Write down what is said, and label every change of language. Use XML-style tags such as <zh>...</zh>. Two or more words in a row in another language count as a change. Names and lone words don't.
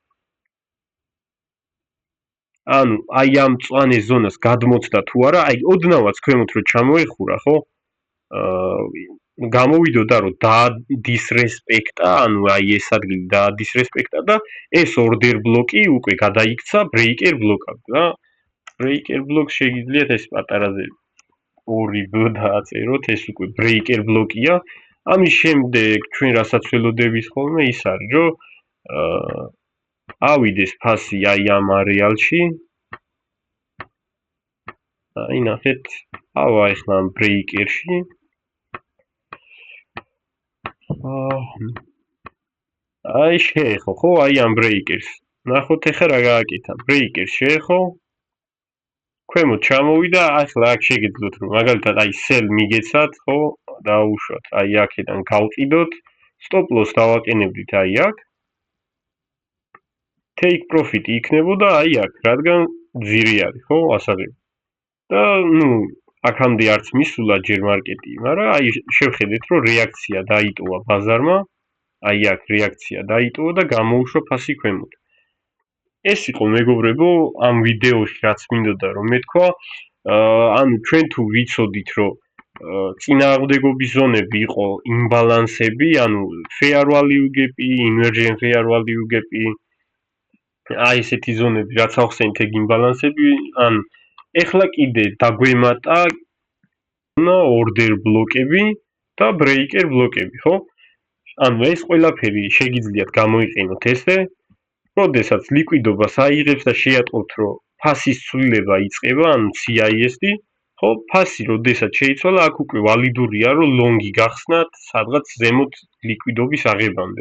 <ka>ანუ აი ამ მწვანე ზონას გადმოცდა თუ არა, აი ოდნავაც ქვემოთ რო ჩამოეხურა, ხო? გამოვიდოდა რომ დაადისრესპექტა, ანუ აი ეს ადგილი დაადისრესპექტა და ეს</ka> <en>order block-</en> <ka>ი უკვე გადაიქცა</ka> <en>breaker block-</en> <ka>ად და</ka> <en>breaker block</en> <ka>შეგიძლიათ ეს პატარაზე 2B დააწეროთ, ეს უკვე</ka> <en>breaker block-</en> <ka>ია. ამის შემდეგ ჩვენ რასაც ველოდებით ხოლმე ის არის, რომ ავიდეს ფასი აი ამ არეალში. აი ნახეთ, ავა ახლა ამ ბრეიკერში. აი შეეხო, ხო, აი ამ ბრეიკერს. ნახოთ ახლა რა გააკეთა. ბრეიკერს შეეხო. ქვემოთ ჩამოვიდა, ახლა აქ შეგიძლიათ რომ მაგალითად აი sell მიგეცათ, ხო, დაუშვათ, აი აქედან გავყიდოთ,</ka> <en>stop loss</en> <ka>დავაყენებდით აი აქ.</ka> <en>take profit</en> <ka>იქნებოდა აი აქ, რადგან ძირი არის, ხო, ასაღები. და აქამდე არც მისულა ჯერ მარკეტი, მაგრამ აი შევხედეთ რომ რეაქცია დაიტოვა ბაზარმა, აი აქ რეაქცია დაიტოვა და გამოუშვა ფასი ქვემოთ. ეს იყო მეგობრებო ამ ვიდეოში რაც მინდოდა რომ მეთქვა, ანუ ჩვენ თუ ვიცოდით რომ წინააღმდეგობის ზონები იყო იმბალანსები, ანუ</ka> <en>fair value gap-</en> <ka>ი,</ka> <en>inversion fair value gap-</en> <ka>ი, აი ესეთი ზონები რაც ახსენეთ ეგ იმბალანსები, ან ეხლა კიდე დაგვემატა order ბლოკები და breaker ბლოკები, ხო? ანუ ეს ყველაფერი შეგიძლიათ გამოიყენოთ ესე, როდესაც ლიკვიდობას აიღებს და შეატყობთ რომ ფასის ცვლილება იწყება, ანუ CISD, ხო, ფასი როდესაც შეიცვალა, აქ უკვე ვალიდურია რომ ლონგი გახსნათ სადღაც ზემოთ ლიკვიდობის აღებამდე.</ka>